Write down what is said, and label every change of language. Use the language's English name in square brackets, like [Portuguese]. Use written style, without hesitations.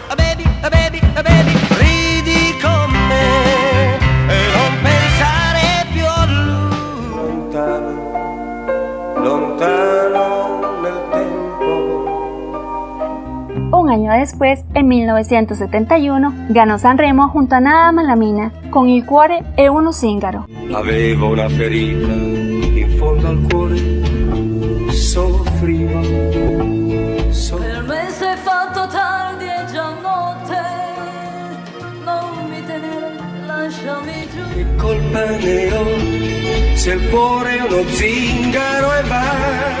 [Italian] Baby, baby, baby, ridi con me e non pensare più a lui. Lontano, lontano nel tempo. [Spanish] Un año después, en 1971, ganó Sanremo junto a Nada Malamina con Il cuore è uno zingaro. [Italian] Avevo una ferita in fondo al cuore, soffrivo. Per me sei fatto tardi e già notte, non mi tenere, lasciami giù. Che colpa ne ho se il cuore è uno zingaro e va.